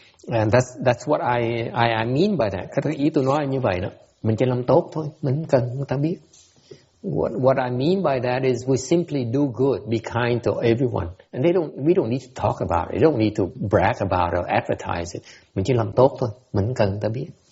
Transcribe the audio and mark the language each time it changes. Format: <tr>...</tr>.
<en>And that's what I mean by that.</en> <vi>Cái ý tôi nói là như vậy đó. Mình chỉ làm tốt thôi, mình không cần người ta biết.</vi> <en>What I mean by that is we simply do good, be kind to everyone, and we don't need to talk about it. We don't need to brag about it or advertise it.</en> <vi>Mình chỉ làm tốt thôi, mình không cần người ta biết.</vi>